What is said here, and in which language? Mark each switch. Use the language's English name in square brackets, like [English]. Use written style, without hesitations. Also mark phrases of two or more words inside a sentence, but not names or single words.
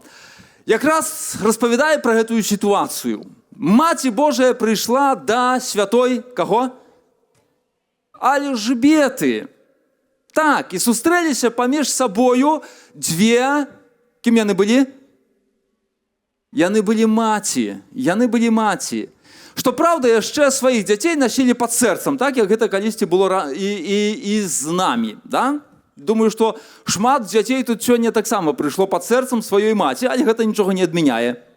[Ukrainian] Якраз розповідає про цю ситуацію. Мати Божия прийшла до святої, кого? Альжбети. Так, і зустрілися поміж собою дві, ким вони були? [Belarusian] Яны былі маці. Што праўда, яшчэ сваіх дзяцей насілі пад сэрцам, так, як гэта калісьці было і з намі. Да? Думаю, што шмат дзяцей тут сёння таксама прыйшло пад сэрцам сваёй маці, але гэта нічога не адмяняе.